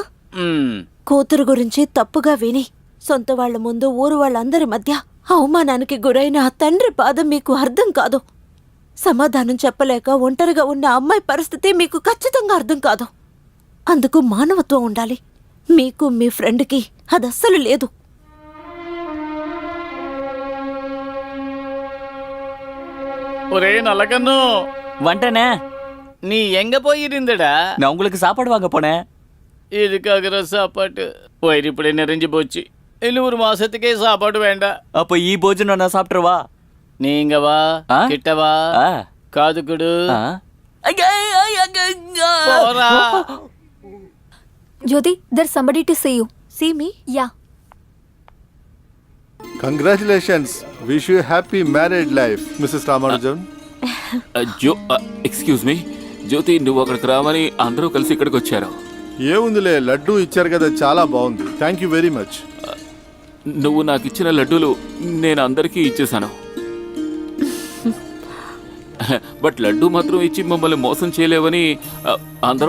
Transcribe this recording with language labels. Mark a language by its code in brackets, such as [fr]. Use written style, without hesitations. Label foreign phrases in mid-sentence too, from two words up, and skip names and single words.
[te] కూతురు గురించి తప్పుగా విని సొంత వాళ్ల ముందు ఊరు వాళ్ళందరి మధ్య అవమానానికి గురైన ఆ తండ్రి బాధ మీకు అర్థం కాదు. సమాధానం చెప్పలేక ఒంటరిగా ఉన్న అమ్మాయి పరిస్థితి మీకు ఖచ్చితంగా అర్థం కాదు. అందుకు మానవత్వం ఉండాలి. మీకు మీ ఫ్రెండ్కి అదస్సలు లేదు. [ta] ஒரே நல்லகன்னு வந்துட்டேனே. நீ எங்க போயிருந்தடா? நான் உங்களுக்கு சாப்பாடு வாங்க போனேன். இதுக்காக சாப்பாட்டு வயிறு இப்படி நிறைஞ்சு போச்சு. இன்னும் 1 மாசத்துக்கே சாப்பாடு வேண்டாம். அப்போ [te] ఈ భోజనం [ta] நான் சாப்பிட்டுருவா? நீங்க வா, கிட்ட வா, காது கொடு. [en] Jyoti, there's somebody to see you. See me? Yeah. Congratulations. Wish you happy married life Mrs Ramanujan. excuse me, [te] జ్యోతి నువ్వు అక్కడికి రామని అందరూ కలిసి ఇక్కడికి వచ్చారు. ఏముందిలే, లడ్డు ఇచ్చారు కదా, చాలా బాగుంది. [en] thank you very much. [te] నువ్వు నాకు ఇచ్చిన లడ్డూలు నేను అందరికీ ఇచ్చేశాను. బట్ లడ్డు మాత్రం ఇచ్చి మమ్మల్ని మోసం చేయలేవని అందరూ అంటున్నారు.